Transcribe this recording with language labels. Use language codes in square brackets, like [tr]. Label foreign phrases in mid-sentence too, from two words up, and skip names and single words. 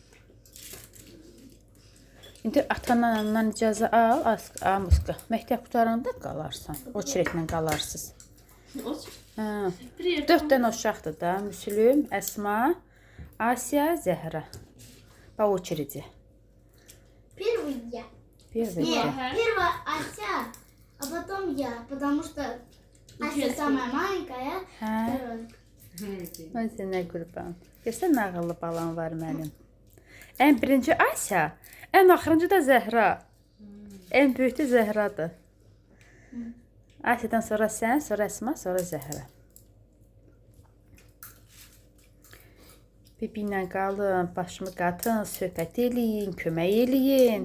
[az] İndi atandan anandan icazə al, Muska. Məktəb qutaranda qalarsan. O çirəklə qalarsınız. Hə. 4 dənə uşaqdır da. Müslüm, Əsma, Asiya, Zəhra. Bax o çirici. [ru] Первый [az] Bir [ru] Нет, [az] belə. [ru] первая Ася, а потом я, потому что Ася самая маленькая. [az] Hə. [ru] Второй. [az] Mən sənə qurban. Görsən nə ağıllı balam var mənim. Ən birinci Asiya, ən axırıncı da Zəhra. Ən böyük də Zəhradır. Asiyadan sonra sən, sonra Əsma, sonra Zəhra. Bibi ilə qalın, başımı qatın, söhbət eləyin, kömək eləyin.